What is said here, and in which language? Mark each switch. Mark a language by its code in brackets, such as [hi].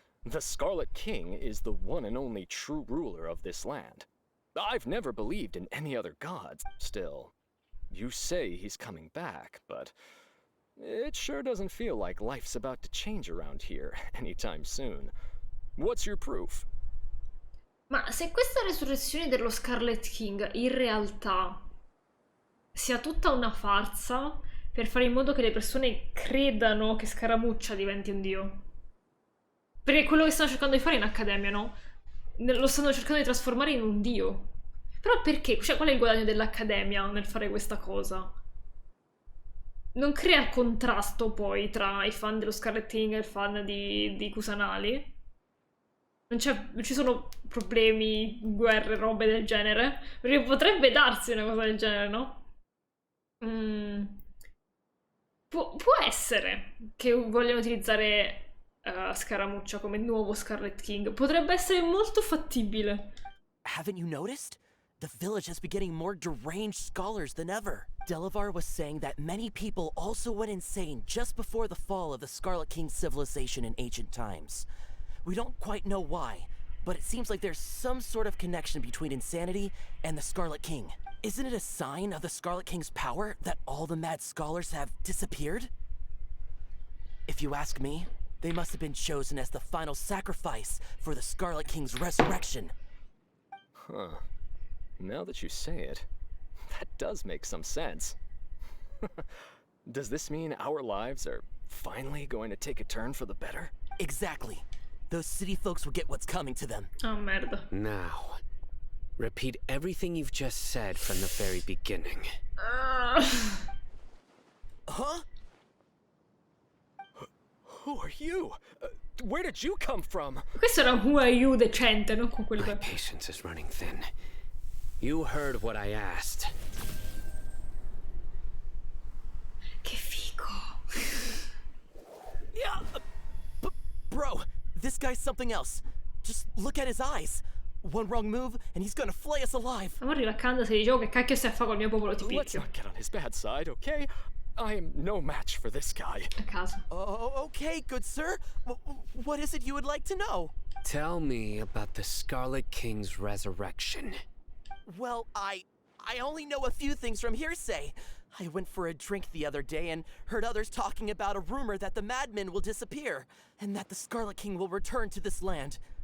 [en] The Scarlet King is the one and only true ruler of this land. I've never believed in any other gods. Still, you say he's coming back, but it sure doesn't feel like life's about to change around here anytime soon. What's your proof? [it] Ma se questa resurrezione dello Scarlet King in realtà sia tutta una farsa per fare in modo che le persone credano che Scaramuccia diventi un dio. Perché è quello che stanno cercando di fare in Accademia, no? Lo stanno cercando di trasformare in un dio. Però perché? Cioè, qual è il guadagno dell'Accademia nel fare questa cosa? Non crea contrasto poi tra i fan dello Scarlet King e i fan di Kusanali? Non ci sono problemi, guerre, robe del genere? Perché potrebbe darsi una cosa del genere, no? Può essere che vogliano utilizzare Scaramuccia come nuovo Scarlet King. Potrebbe essere molto fattibile. [en] Haven't you noticed? The village has been getting more deranged scholars than ever. Delavar was saying that many people also went insane just before the fall of the Scarlet King civilization in ancient times. We don't quite know why, but it seems like there's some sort of connection between insanity and the Scarlet King. Isn't it a sign of the Scarlet King's power that all the mad scholars have disappeared? If you ask me, they must have been chosen as the final sacrifice for the Scarlet King's resurrection. Huh. Now that you say it, that does make some sense. Does this mean our lives are finally going to take a turn for the better? Exactly. Those city folks will get what's coming to them. [it] Oh, merda. [en] Now, repeat everything you've just said from the very beginning. Huh? Who are you? Where did you come from? [it] Questo era un [en] Who Are You [it] decente, non con quello [en] My [it] che... [en] patience is running thin. You heard what I asked. [it] Che figo. [en] Yeah, bro, This guy's something else. Just look at his eyes. One wrong move and he's gonna flay us alive. [it] Ma arriva a Kansas e dicevo che cacchio stai a fare col mio popolo, ti [en] Let's [it] picchio. [en] not get on his bad side, okay? I am no match for this guy. [it] A caso. [en] Oh, okay, good sir. What is it you would like to know? Tell me about the Scarlet King's resurrection. Well, I only know a few things from hearsay. I went for a drink the other day and heard others talking about a rumor that the madmen will disappear and that the Scarlet King will return to this land.